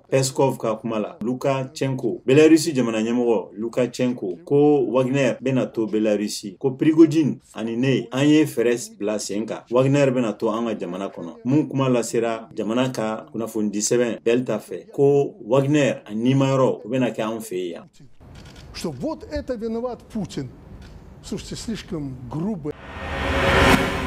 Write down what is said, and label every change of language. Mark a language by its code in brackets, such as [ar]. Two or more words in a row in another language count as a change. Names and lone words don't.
[bm] Peskov ka kuma la Lukashenko Belarusi jamana ɲɛmɔgɔ Lukashenko ko Wagner bɛna to Belarusi ko Prigozhin ani ne an ye fɛɛrɛ bila sen kan Wagner bɛna to an ka jamana kɔnɔ. Mun kuma lasera jamana ka kunnafonidi sɛbɛn Delta fɛ ko Wagner a nimayɔrɔ o bɛna kɛ an fɛ yan. [ru] Что вот это виноват Путин. Слушайте, слишком грубо.